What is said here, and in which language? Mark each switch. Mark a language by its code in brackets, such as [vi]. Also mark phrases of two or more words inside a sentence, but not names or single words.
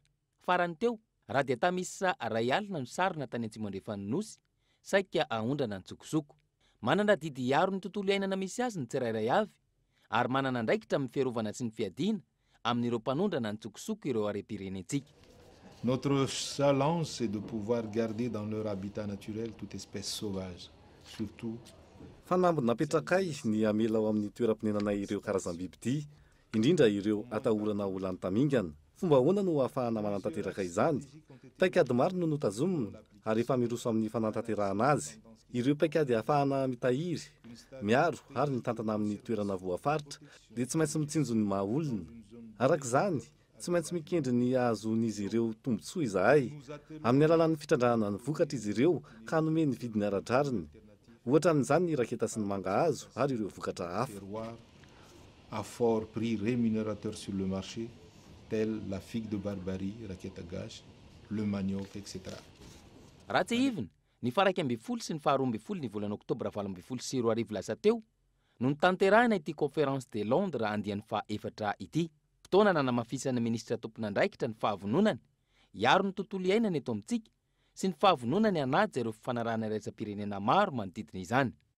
[mg] Farany teo, raha dia tamisy ray alina no sarina tany Antsimandrefana Nosy saika ahondrana ny tsokosoko. Manana didy iaro ny tontolo iainana misy azy ny tsirairay avy ary manana ndraikitra amin'ny fiarovana sy ny fiadiana amin'ireo mpanondrana ny tsokosoko ireo harem-pirenentsika. [fr] Notre challenge c'est de pouvoir garder dans leur habitat naturel toute espèce sauvage, surtout [mg] fanambo napetrakay ny amela ao amin'ny toeram-ponenanay ireo karazam-biby ity, indrindra ireo atahorana olany tamingana. Fomba ahoana no ahafahana manantanteraka izany? Paikady maro no notazomina ary efa miroso amin'ny fanantanterahana azy. Ireo paikady ahafahana mitahiry, miaro ary mitantana amin'ny toerana voafaritra dia tsy maintsy mitsinjo ny maha-olona. Arak'izany, tsy maintsy mikendry ny ahazon'izy ireo tombotsoa izahay. Amin'ny alalan'ny fitrandrahana ny vokatra izy ireo ka hanome ny vidiny ara-drariny. Ohatra amin'izany ny raketa sy ny mangahazo ary ireo vokatra hafa. [fr] À fort prix rémunérateur sur le marché, telle la figue de Barbarie, raketa gasy, le manioc, etc. [mg] Raha tsy ivina, ny faraika amby folo sy ny faharoa amby folo ny volana oktobra 2024 lasa teo no nitanterahina ity [fr] conférence de Londres [mg] andiany faha-efatra ity. Fotoana nanamafisana ministra tompon'andraikitra ny fahavononany, iaro ny tontolo iainana eto amintsika sy ny fahavononany hanaja ireo fifanarahana iraisam-pirenena maro manodidina izany.